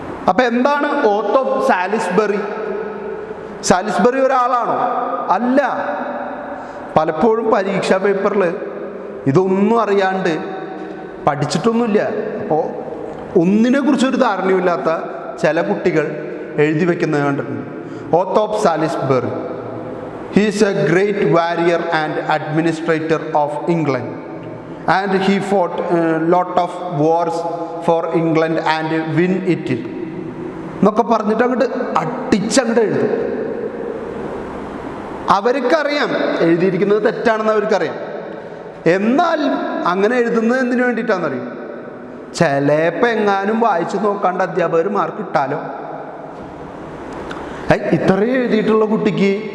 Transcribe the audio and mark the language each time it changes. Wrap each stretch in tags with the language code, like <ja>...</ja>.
<ml>അപ്പം എന്താണ് oath of Salisbury? Salisbury ഒരാളാണോ? അല്ല. പലപ്പോഴും പരീക്ഷാ പേപ്പറിൽ ഇതൊന്നും അറിയാണ്ട് പഠിച്ചിട്ടൊന്നുമില്ല, അപ്പോൾ ഒന്നിനെക്കുറിച്ചൊരു ധാരണയുമില്ലാത്ത ചില കുട്ടികൾ എഴുതി വയ്ക്കുന്നത് കണ്ടിട്ടുണ്ട്. Oath of Salisbury.</ml> <en>He is a great warrior and administrator of England, and he fought a lot of wars for England and win it</en> <ml>എന്നൊക്കെ പറഞ്ഞിട്ട് അങ്ങോട്ട് അടിച്ചങ്ങോട്ട് എഴുതും. അവർക്കറിയാം എഴുതിയിരിക്കുന്നത് തെറ്റാണെന്ന് അവർക്കറിയാം. എന്നാൽ അങ്ങനെ എഴുതുന്നത് എന്തിനു വേണ്ടിയിട്ടാണെന്നറിയും? ചിലപ്പോൾ എങ്ങാനും വായിച്ചു നോക്കാണ്ട് അധ്യാപകർ മാർക്ക് ഇട്ടാലോ. ഇത്രയും എഴുതിയിട്ടുള്ള കുട്ടിക്ക്</ml>